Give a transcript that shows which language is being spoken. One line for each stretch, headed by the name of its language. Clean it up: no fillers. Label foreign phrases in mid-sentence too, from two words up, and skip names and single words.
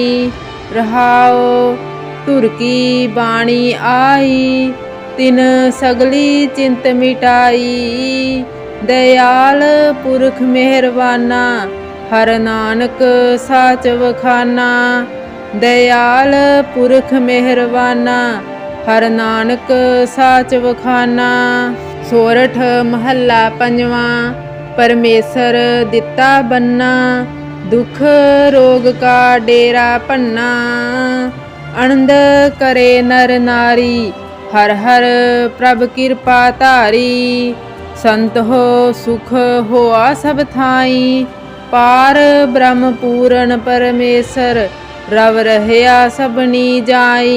Punjabi: ਰਹਾਉ ਤੁਰ ਕੀ ਬਾਣੀ ਆਈ, ਤਿਨ ਸਗਲੀ ਚਿੰਤ ਮਿਟਾਈ। ਦਇਆਲ ਪੁਰਖ ਮਿਹਰਬਾਨਾ, ਹਰ ਨਾਨਕ ਸਾਚ ਵਖਾਨਾ। ਦਇਆਲ ਪੁਰਖ ਮਿਹਰਬਾਨਾ, ਹਰ ਨਾਨਕ ਸਾਚ ਵਖਾਨਾ। ਸੋਰਠ ਮਹਲਾ ਪੰਜਵਾਂ। ਪਰਮੇਸਰ ਦਿਤਾ ਬੰਨਾ, ਦੁਖ ਰੋਗ ਕਾ ਡੇਰਾ ਭੰਨਾ। ਅਨੰਦ ਕਰੇ ਨਰ ਨਾਰੀ, ਹਰ ਹਰ ਪ੍ਰਭ ਕਿਰਪਾ ਧਾਰੀ। ਸੰਤ ਹੋ ਸੁਖ ਹੋਆ ਸਭ ਥਾਈ, ਪਾਰਬ੍ਰਹਮ ਪੂਰਨ ਪਰਮੇਸਰ ਰਵ ਰਹਿਆ ਸਭਨੀ ਜਾਈ।